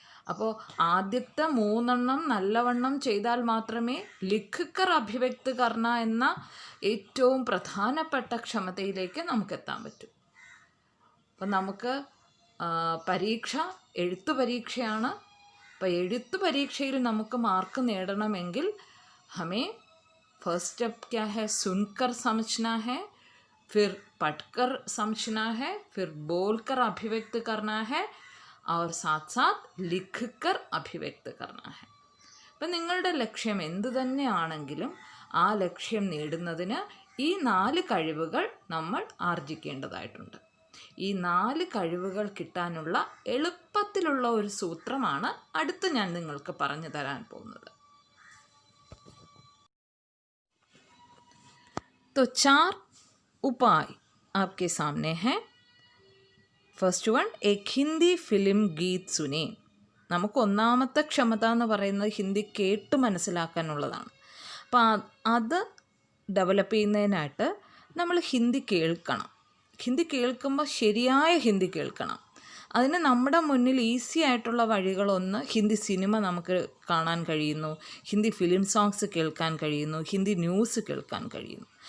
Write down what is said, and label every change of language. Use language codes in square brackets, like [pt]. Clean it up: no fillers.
[ml] അപ്പോൾ ആദ്യത്തെ 3 നല്ലവണ്ണം ചെയ്താൽ മാത്രമേ [hi] ലിഖ് കർ അഭിവ്യക്ത് കർണ [ml] എന്ന ഏറ്റവും പ്രധാനപ്പെട്ട ക്ഷമതയിലേക്ക് നമുക്ക് എത്താൻ പറ്റൂ. അപ്പം നമുക്ക് പരീക്ഷ എഴുത്തു പരീക്ഷയാണ്. അപ്പോൾ എഴുത്തു പരീക്ഷയിൽ നമുക്ക് മാർക്ക് നേടണമെങ്കിൽ [hi] ഹമേ फर्स्ट स्टेप क्या है? सुनकर समझना है, फिर पढ़कर समझना है, फिर बोलकर अभिव्यक्त करना है और साथ साथ लिखकर अभिव्यक्त करना है. [ml] അപ്പം നിങ്ങളുടെ ലക്ഷ്യം എന്തു തന്നെയാണെങ്കിലും ആ ലക്ഷ്യം നേടുന്നതിന് ഈ 4 കഴിവുകൾ നമ്മൾ ആർജിക്കേണ്ടതായിട്ടുണ്ട്. ഈ 4 കഴിവുകൾ കിട്ടാനുള്ള എളുപ്പത്തിലുള്ള ഒരു സൂത്രമാണ് അടുത്ത് ഞാൻ നിങ്ങൾക്ക് പറഞ്ഞു തരാൻ പോകുന്നത്. [hi] तो 4 उपाय आपके सामने हैं. [en] first one, [hi] एक हिंदी फिल्म गीत सुने. [ml] നമുക്ക് ഒന്നാമത്തെ ക്ഷമത എന്ന് പറയുന്നത് ഹിന്ദി കേട്ട് മനസ്സിലാക്കാനുള്ളതാണ്. അപ്പോൾ അത് ഡെവലപ്പ് ചെയ്യുന്നതിനായിട്ട് നമ്മൾ ഹിന്ദി കേൾക്കണം. ഹിന്ദി കേൾക്കുമ്പോൾ ശരിയായ ഹിന്ദി കേൾക്കണം. അതിന് നമ്മുടെ മുന്നിൽ ഈസി ആയിട്ടുള്ള വഴികളൊന്ന്, ഹിന്ദി സിനിമ നമുക്ക് കാണാൻ കഴിയുന്നു, ഹിന്ദി ഫിലിം സോങ്സ് കേൾക്കാൻ കഴിയുന്നു, ഹിന്ദി ന്യൂസ് കേൾക്കാൻ കഴിയുന്നു.